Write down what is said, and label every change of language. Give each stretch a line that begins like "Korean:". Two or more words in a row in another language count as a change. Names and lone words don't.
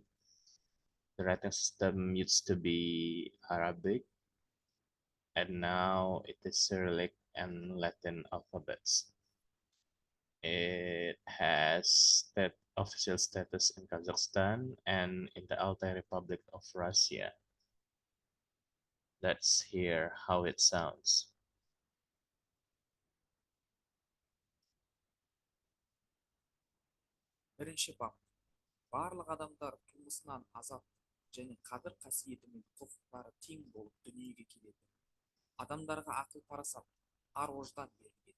English: The writing system used to be Arabic, and now it is Cyrillic and Latin alphabets. It has official status in Kazakhstan and in the Altai Republic of Russia. Let's hear how it sounds.
Kazakh: Бірінші бап. Барлық адамдар тумысынан азат және қадір қасиеті мен құқықтары тең болып дүниеге келеді. Адамдарға ақыл парасат, ар ождан берілген.